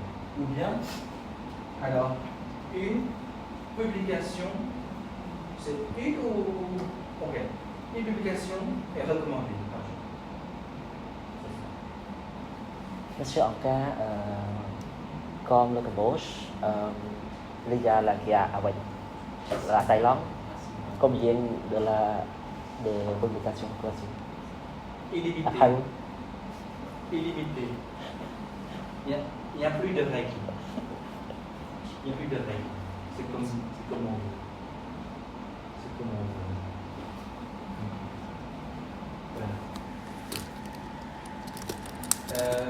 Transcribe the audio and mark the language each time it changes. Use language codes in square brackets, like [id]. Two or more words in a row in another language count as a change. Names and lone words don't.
[fr] Ou bien, alors, une publication, c'est une ou. Ok. Une publication est recommandée par jour. Monsieur en cas comme le Cambodge, [vi] bây giờ là kia à vậy là Đài Loan [fr] combien de publications por jour? Illimité. Hai. Illimité. Il n'y a plus de règles. Il n'y a plus de règles. C'est comme on veut. C'est comme on veut. Voilà.